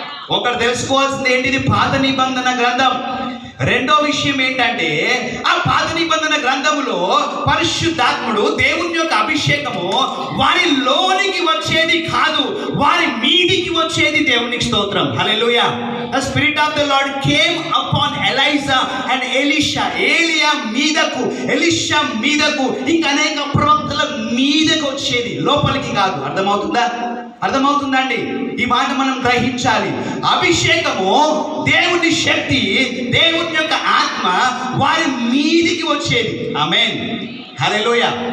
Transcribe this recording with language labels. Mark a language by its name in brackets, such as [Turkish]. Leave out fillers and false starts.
[Telugu] ఒకటి తెలుసుకోవాల్సింది ఏంటిది? పాత నిబంధన గ్రంథం. రెండో విషయం ఏంటంటే ఆ పాత నిబంధన గ్రంథములో పరిశుద్ధాత్ముడు దేవుని యొక్క అభిషేకము వారి లోనికి వచ్చేది కాదు, వారి మీదికి వచ్చేది. దేవునికి స్తోత్రం. హల్లెలూయా. [English] The spirit of the Lord came upon Elijah and Elisha. [Telugu] ఏలియా మీదకు, ఎలీషా మీదకు, ఇంకా అనేక ప్రవక్తల మీదకు వచ్చేది, లోపలికి కాదు. అర్థమవుతుందండి? ఈ మాట మనం గ్రహించాలి. అభిషేకము దేవుని శక్తి, దేవుని యొక్క ఆత్మ వారి మీదికి వచ్చేది. ఆమేన్. హల్లెలూయా.